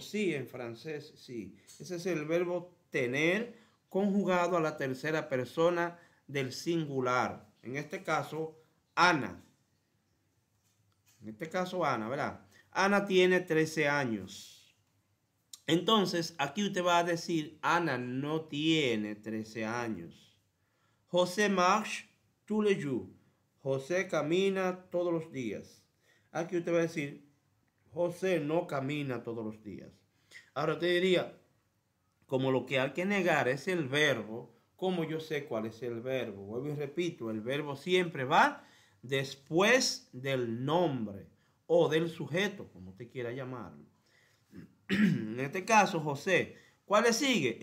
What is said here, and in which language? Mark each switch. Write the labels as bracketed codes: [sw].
[es] Sí, en francés, sí. Ese es el verbo tener conjugado a la tercera persona del singular. En este caso, Ana. En este caso, Ana, ¿verdad? Ana tiene 13 años. Entonces, aquí usted va a decir, Ana no tiene 13 años. [fr] José marche tous les jours. [es] José camina todos los días. Aquí usted va a decir, José no camina todos los días. Ahora usted diría, como lo que hay que negar es el verbo, ¿cómo yo sé cuál es el verbo? Vuelvo y repito, el verbo siempre va después del nombre o del sujeto, como usted quiera llamarlo. En este caso, José ¿Cuál le sigue?